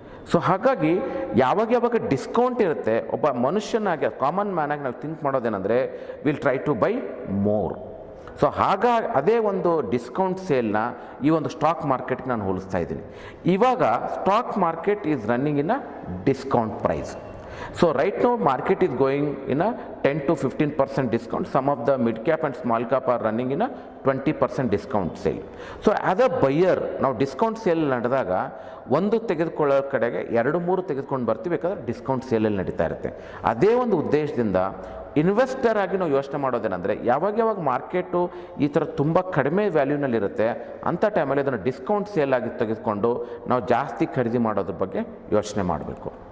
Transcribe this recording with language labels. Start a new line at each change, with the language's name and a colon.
Kannada: So ಹಾಗಾಗಿ ಯಾವಾಗ discount ಇರುತ್ತೆ, ಒಬ್ಬ ಮನುಷ್ಯನಾಗಿ ಕಾಮನ್ ಮ್ಯಾನಾಗಿ ನಾವು think ಮಾಡೋದೇನೆಂದರೆ
English: Will try to buy more.
Kannada: So ಅದೇ ಒಂದು ಡಿಸ್ಕೌಂಟ್ ಸೇಲ್ನ ಈ ಒಂದು ಸ್ಟಾಕ್ ಮಾರ್ಕೆಟ್ಗೆ ನಾನು ಹೋಲಿಸ್ತಾ ಇದ್ದೀನಿ.
English: ಇವಾಗ stock market is running in a discount price. So right now market is going in a 10 to 15% discount. Some of the mid cap and small cap are running in a 20% discount sale. So as a buyer
Kannada: ನಾವು discount sale ನಡೆದಾಗ ಒಂದು ತೆಗೆದುಕೊಳ್ಳೋ ಕಡೆಗೆ 2-3 ತೆಗೆದುಕೊಂಡು ಬರ್ತೀವಿ, ಬೇಕಾದ್ರೆ discount ಸೇಲಲ್ಲಿ ನಡೀತಾ ಇರುತ್ತೆ. ಅದೇ ಒಂದು ಉದ್ದೇಶದಿಂದ ಇನ್ವೆಸ್ಟರ್ ಆಗಿ ನಾವು ಯೋಚನೆ ಮಾಡೋದೇನೆಂದರೆ ಯಾವಾಗ ಮಾರ್ಕೆಟು ಈ ಥರ ತುಂಬ ಕಡಿಮೆ ವ್ಯಾಲ್ಯೂನಲ್ಲಿರುತ್ತೆ ಅಂಥ ಟೈಮಲ್ಲಿ ಅದನ್ನು ಡಿಸ್ಕೌಂಟ್ ಸೇಲ್ ಆಗಿ ತೆಗೆದುಕೊಂಡು ನಾವು ಜಾಸ್ತಿ ಖರೀದಿ ಮಾಡೋದ್ರ ಬಗ್ಗೆ ಯೋಚನೆ ಮಾಡಬೇಕು.